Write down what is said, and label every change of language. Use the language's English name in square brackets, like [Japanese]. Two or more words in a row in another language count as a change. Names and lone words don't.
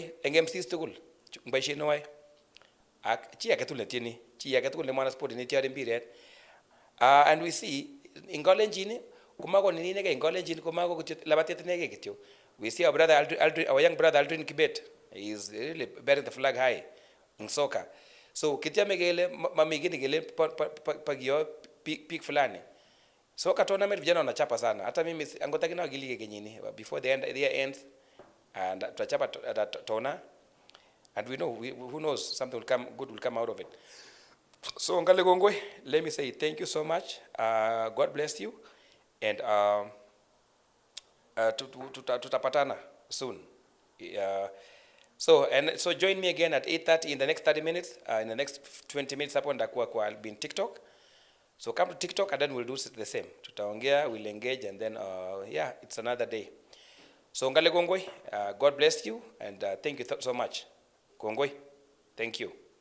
[Kalenjin] So alengongoi engemsis tugul boisiet neoyoe ak chi age tugul netieni, chi age tugul ne mwana sport netiore mpiret. And we see ing Kalenjin komako nini inegei, ing Kalenjin komako kityo labatet inegei kityo. [English] We see our brother Aldrin, our young brother Aldrin Kibet, he is really bearing the flag high in soccer. [Kalenjin] So kityame kele mami kii kele pagio peak fulani. [Swahili] Soka tournament vijana wanachapa sana. Hata mimi [Kalenjin] angot akina gilige kenyini [English] before the year ends, and [Swahili] tutachapa tona, [English] and we know, who knows, something will come good will come out of it. So [Kalenjin] ngale kongoi, [English] let me say thank you so much. God bless you, and tutapatana soon. So join me again at 8:30 in the next 30 minutes. In the next 20 minutes [Swahili] hapo ndakuwa [English] I'll be in TikTok. So come to TikTok and then we'll do the same. Tutaongea, we'll engage, and then yeah, it's another day. So [Kalenjin] ngale kongoi, [English] God bless you, and thank you so much. Kongoi, thank you.